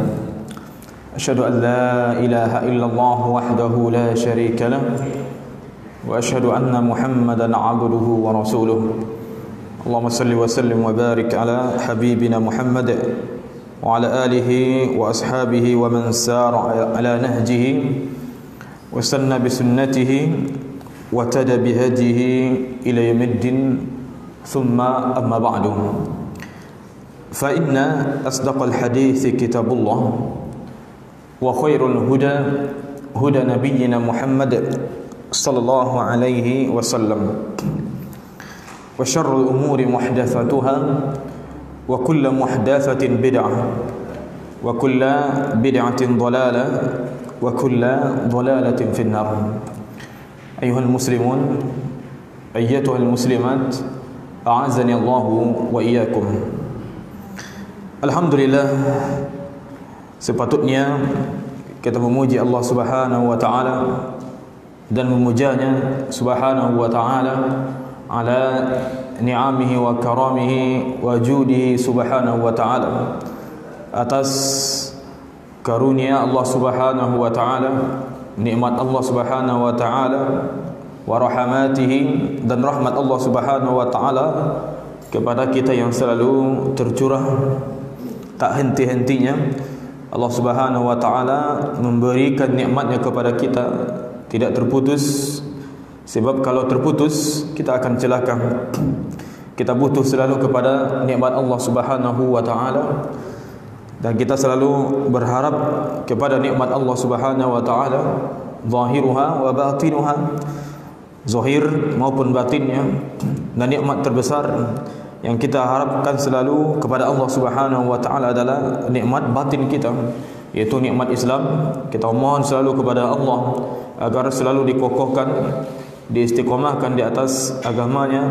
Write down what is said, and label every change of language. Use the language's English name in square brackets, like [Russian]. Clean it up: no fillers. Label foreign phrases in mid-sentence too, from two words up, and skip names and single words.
[Arabic] أشهد أن لا إله إلا الله وحده لا شريك له وأشهد أن محمدا عبده ورسوله. اللهم صل وسلم وبارك على حبيبنا محمد وعلى آله وأصحابه ومن سار على نهجه واستن بسنته وَتَدَى بِهَدِيهِ إِلَى يَوْمِ الدِّينِ ثُمَّ أَمَّا بَعْدُ فَإِنَّ أَصْدَقَ الْحَدِيثِ كِتَابُ اللَّهِ وَخَيْرُ الْهُدَى هُدَى نَبِيِّنَا مُحَمَّدٍ صلى الله عليه وسلم وشر الأمور محدثاتها وكل محدثة بدعة وكل بدعة ضلالة وكل ضلالة في النار. أيها المسلمون أيتها المسلمات أعزني الله وإياكم. Alhamdulillah, [Indonesian] sepatutnya kita memuji Allah [Arabic] سبحانه وتعالى [Indonesian] dan memujanya [Arabic] سبحانه وتعالى على نعمه وكرمه وجوده سبحانه وتعالى, [Indonesian] atas karunia Allah [Arabic] سبحانه وتعالى, [Indonesian] nikmat Allah [Arabic] سبحانه وتعالى ورحمته, [Indonesian] dan rahmat Allah [Arabic] سبحانه وتعالى [Indonesian] kepada kita yang selalu tercurah tak henti-hentinya. Allah [Arabic] سبحانه وتعالى [Indonesian] memberikan nikmatnya kepada kita tidak terputus, sebab kalau terputus kita akan celaka. Kita butuh selalu kepada nikmat Allah [Arabic] سبحانه وتعالى, [Indonesian] dan kita selalu berharap kepada nikmat Allah [Arabic] سبحانه وتعالى ظاهرها وباطنها, [Indonesian] zahir maupun batinnya. Dan nikmat terbesar yang kita harapkan selalu kepada Allah [Arabic] سبحانه وتعالى [Indonesian] adalah nikmat batin kita, yaitu nikmat Islam. Kita mohon selalu kepada Allah agar selalu dikokohkan, diistiqomahkan di atas agamanya.